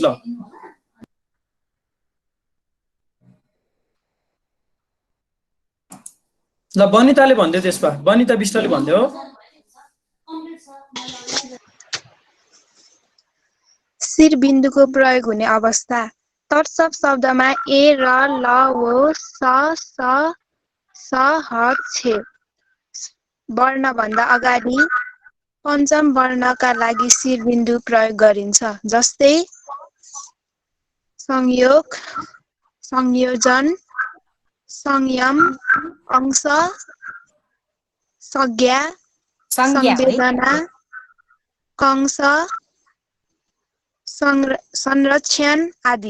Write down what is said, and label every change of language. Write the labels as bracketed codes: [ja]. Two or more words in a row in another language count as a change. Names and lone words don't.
[ne] ल ल बनिताले भन्दै त्यसमा बनिता विष्टले भन्दै हो। शिरबिन्दुको प्रयोग हुने अवस्था तत्सव शब्दमा ए र ल वो स ह छे वर्णभन्दा अगाडि पञ्चम वर्णका लागि शिरबिन्दु प्रयोग गरिन्छ। जस्तै संयोग, संयोजन, संयम, अंश, संज्ञा, संवेदना, कंश, संरक्षण आदि।